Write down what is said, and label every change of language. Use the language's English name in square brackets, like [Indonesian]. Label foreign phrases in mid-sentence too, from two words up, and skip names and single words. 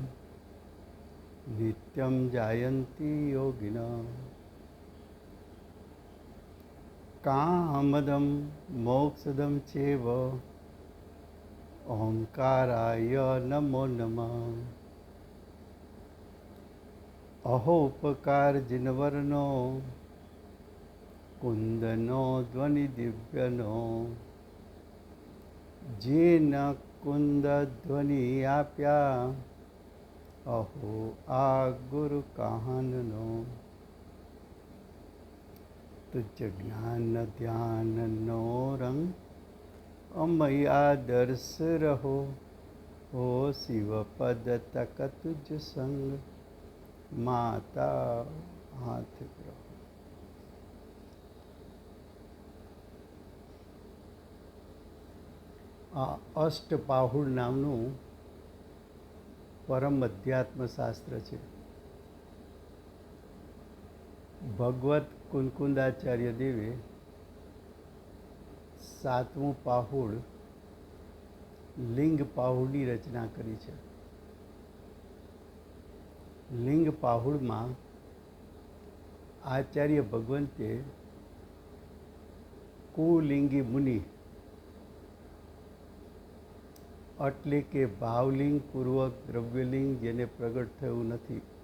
[Sanskrit] नित्यं जायन्ति योगिनः कामदं मोक्षदं चैव ओंकाराय नमो नमः [Gujarati] અહોપકાર જિનવરનો કુંદનો ધ્વનિ દિવ્યનો જેણ કુંદ ધ્વનિ આપ્યા અહો આ ગુરુ કહાનનો તુજ જ્ઞાન ધ્યાન નો રંગ અમ્યા દર્શ રહો હો શિવ પદ તક તુજ સંગ માતા હાથ ગ્રહો। આ અષ્ટપાહુડ નામનું પરમ અધ્યાત્મ શાસ્ત્ર છે। ભગવત કુંકુંદાચાર્ય દેવે સાતમું પાહુડ લિંગ પાહુડની રચના કરી છે। લિંગ પાહુડમાં આચાર્ય ભગવંતે કુલિંગી મુનિ એટલે કે ભાવલિંગ પૂર્વક દ્રવ્યલિંગ જેને પ્રગટ થયું નથી